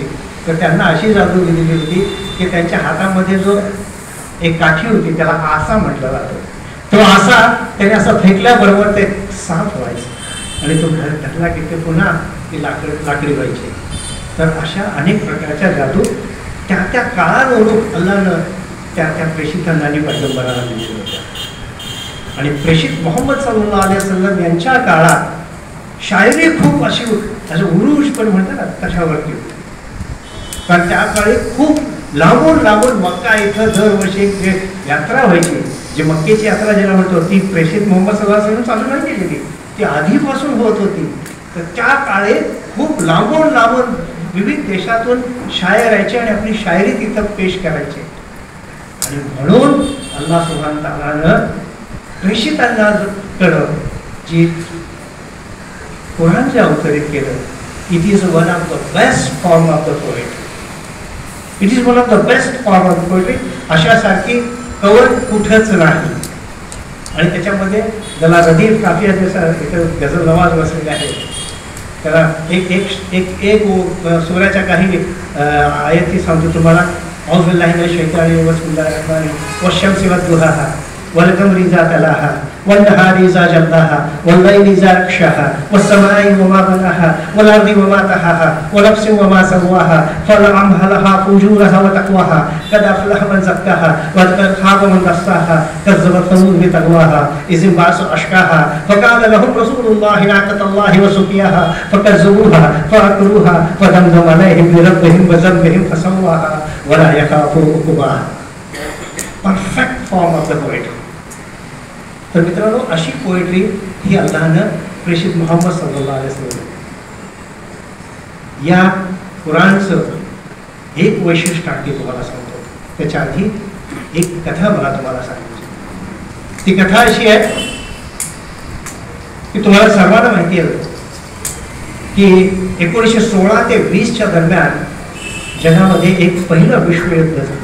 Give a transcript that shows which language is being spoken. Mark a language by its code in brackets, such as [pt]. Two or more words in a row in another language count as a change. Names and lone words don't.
[mr] तर त्यांना अशी जादू दिलेली होती की त्यांच्या हातामध्ये जो एक काठी होती त्याला आसा म्हटलं जातं, तो आसा त्याने असं फेकल्याबरोबर ते साफ व्हायचं आणि तो ढकला की ते पुन्हा ती लाकडी व्हायची. तर अशा अनेक प्रकारच्या जादू त्या काळानुरूप अल्लाहनं त्या प्रेषितांना आणि पैगंबरांना दिलेल्या होत्या. आणि प्रेषित मोहम्मद [ar] صلى الله عليه وسلم [mr] यांच्या काळात शायरी खूप अशी उरुष पण म्हणतात ना तशावरती होती. कारण त्या काळी खूप लांबून मक्का इथं दरवर्षी एक यात्रा व्हायची, जी मक्केची यात्रा ज्याला म्हणतो, ती प्रेषित मोहम्मद [ar] صلى الله عليه وسلم [mr] चालू नाही केलेली, ती आधीपासून होत होती. तर त्या काळी खूप लांबून विविध देशातून शायर यायचे आणि आपली शायरी तिथं पेश करायचे. आणि म्हणून [ar] الله سبحانه [mr] तआलानं प्रेषितांना कडं जी कुराण जे अवतरित केलं, [en] It is one of the best form of the poetry. It is one of the best form of the poetry. [mr] अशासारखी कवर कुठंच नाही. आणि त्याच्यामध्ये ज्याला [ur] ردیف قافیہ [mr] जसं इथं गझल नवाज बसलेले आहे, त्याला एक सूर्याच्या काही आयती सांगतो तुम्हाला. [ar] أعوذ بالله من الشيطان الرجيم، بسم الله الرحمن الرحيم. والشمس وضحاها والقمر إذا تلاها والنهار إذا جلاها والليل إذا يغشاها والسماء وما بناها والأرض وما طحاها ونفس وما سواها فألهمها فجورها وتقواها قد أفلح من زكاها وقد خاب من دساها كذبت ثمود بتقواها إذ انبعث أشقاها فقال لهم رسول الله ناقة الله وسقياها فكذبوها فعقروها فدمدم عليهم بربهم وذنبهم فسواها ولا يخاف عقباها. [en] Perfect form of the poetry. [mr] तर मित्रांनो, अशी पोएट्री ही अल्लाहनं प्रेषित मोहम्मद [ar] صلى الله عليه وسلم [mr] या कुराणचं एक वैशिष्ट्य आणखी तुम्हाला सांगतो. त्याच्या आधी एक कथा मला तुम्हाला सांगायची. ती कथा अशी आहे की तुम्हाला सर्वांना माहिती आहे की 1916 ते 20च्या दरम्यान जगामध्ये एक पहिलं विश्वयुद्ध झालं.